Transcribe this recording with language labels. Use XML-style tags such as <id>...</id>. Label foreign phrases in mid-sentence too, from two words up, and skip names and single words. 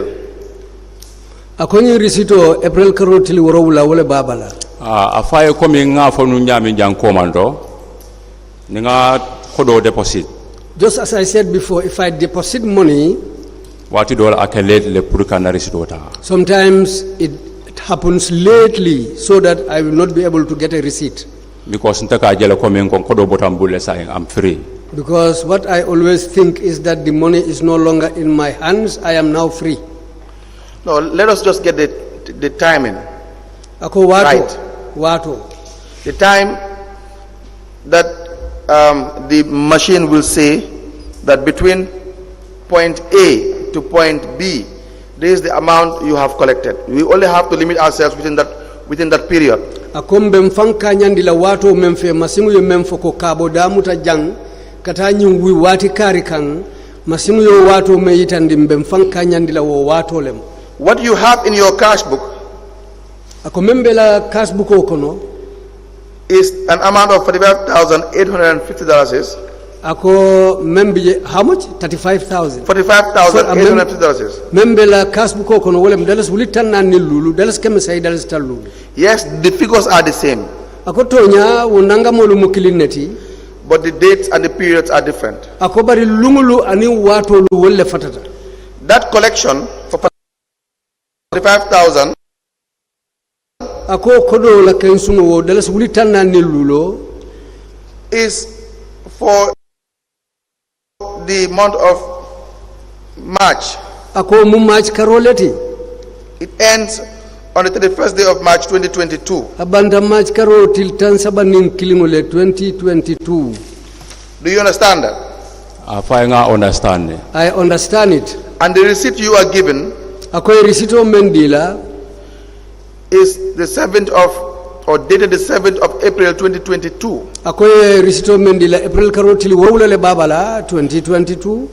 <man>Akonyi risito April karotili worowula wole babala. Afaye komi nga fonu nyami jang komando. Ninga kodo deposit.</man> <en>Just as I said before, if I deposit money,</en> <man>wati dola akelete le purka na risito ta.</man> <en>Sometimes it happens lately so that I will not be able to get a receipt.</en> <man>because ntaka jele komin kon kodo botam bulle</man> <en>saying I'm free. Because what I always think is that the money is no longer in my hands, I am now free. No, let us just get the timing.</en> <man>Ako wato,</man> <en>Right.</en> <man>wato.</man> <en>The time that the machine will say that between point A to point B, this is the amount you have collected. We only have to limit ourselves within that period.</en> <man>Akombe mfanka nyandila wato memfe masimu yo memfo ko kabo damuta jang kata nyungwi wati kari kang masimu yo wato me yitandi mfanka nyandila wo wato lem.</man> <en>What you have in your cash book</en> <man>Ako membe la</man> <en>cash book</en> <man>okono</man> <en>is an amount of $45,850.</en> <man>Ako membe</man> <en>how much?</en> <man>35,000.</man> <en>$45,850.</en> <man>Membe la</man> <en>cash book</en> <man>okono wolem dalas wulitan na nilulu dalas keme say dalas talulu.</man> <en>Yes, the figures are the same,</en> <man>Ako tonya wonanga molu mukilineti.</man> <en>but the dates and the periods are different.</en> <man>Ako bari lungulu ani wato lu wolle fatata.</man> <en>That collection for 45,000</en> <man>Ako kodo la kensuno wo dalas wulitan na nilulo</man> <en>is for the month of March.</en> <man>ako mu match karoleti</man> <en>It ends on the 31st day of March 2022.</en> <man>abanda match karo til tan sabanin kilingole 2022.</man> <en>Do you understand that?</en> <man>Afanga understand.</man> <en>I understand it. And the receipt you are given</en> <man>Ako risito mendila</man> <en>is the 7th of, or dated the 7th of April 2022.</en> <man>ako risito mendila April karo til wowla le babala 2022.</man>